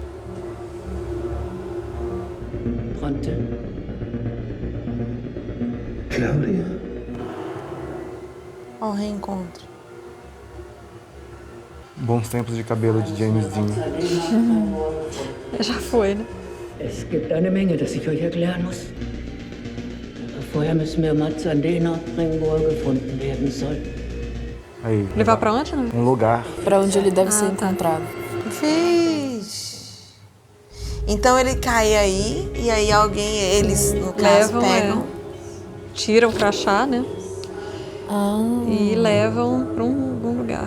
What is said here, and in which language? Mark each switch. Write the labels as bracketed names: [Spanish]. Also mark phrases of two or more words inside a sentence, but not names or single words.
[Portuguese] Pronto. Claudia. Ó, o reencontro. Bons tempos de cabelo de James Dean. Já foi, né? [German] Es gibt eine Menge, das ich euch erklären muss. Aber vorher müssen wir Mats an den Ort bringen, wo er gefunden werden soll. [Portuguese] Aí, Levar pra onde, né? um lugar. Pra onde ele deve ser tá. encontrado. Vixe. Então ele cai aí, e aí alguém, eles, no caso, Levam, pegam. Tiram o crachá, né? Ah, E levam pra um lugar.